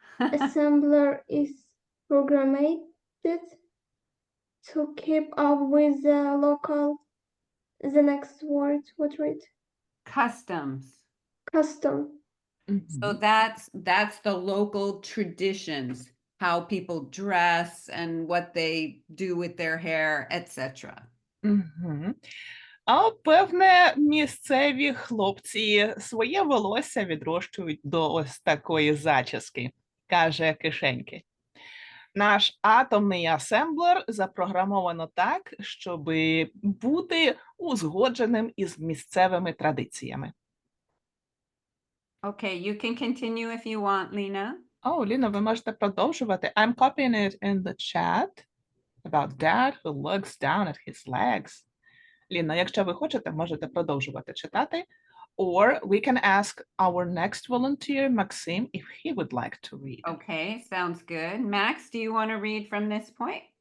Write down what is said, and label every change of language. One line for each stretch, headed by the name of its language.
English: Assembler is programmed to keep up with the local. The next word, what read? Customs. Custom. So Мгм. that's the local traditions, how people dress and what they do with their hair, etc. Мгм.
Ukrainian: А певне, місцеві хлопці своє волосся відрощують до ось такої зачіски, каже Кишеньки. Наш атомний асемблер запрограмовано так, щоб бути узгодженим із місцевими традиціями.
English: Okay, you can continue if you want, Lena.
Ukrainian: О, Ліна, ви можете продовжувати.
English: I'm copying it in the chat about dad who looks down at his legs.
Ukrainian: Ліна, якщо ви хочете, можете продовжувати читати.
English: Or we can ask our next volunteer, Maxim, if he would like to read. Okay, sounds good. Max, do you want to read from this point?